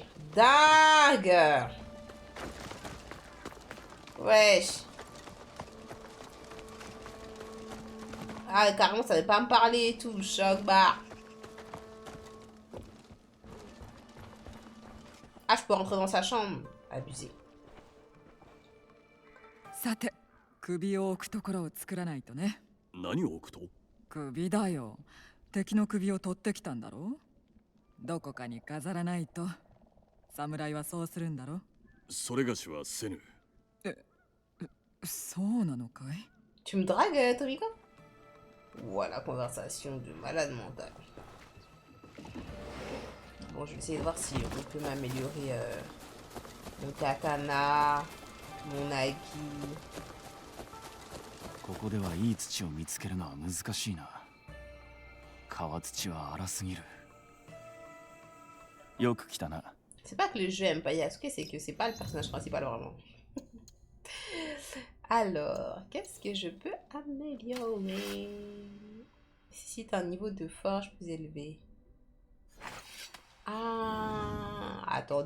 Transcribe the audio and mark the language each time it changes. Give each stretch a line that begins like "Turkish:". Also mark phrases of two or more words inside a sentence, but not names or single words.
French: Dingue! Wesh! Ah, carrément, ça veut pas me parler et tout. Choc, bah. Ah, je peux rentrer dans sa chambre. Abusé.
Japanese: さて、首を置くところを作らないとね。何を置くと？首だよ。敵の首を取ってきたんだろ？どこかに飾らないと。侍はそうするんだろ？それがしはせぬ。そうなのかい？
French: Tu me dragues, Tomiko? Voilà, conversation de malade mental. Bon, je vais essayer de voir si on peut m'améliorer mon katana, mon nagi. ここではいい土を見つけるのは難しいな。川土は荒すぎる。よく来たな。 C'est pas que le jeu aime pas Yasuke, c'est que c'est pas le personnage principal vraiment. Alors, qu'est-ce que je peux améliorer? Nécessite un niveau de forge plus élevé. Ah, attendez.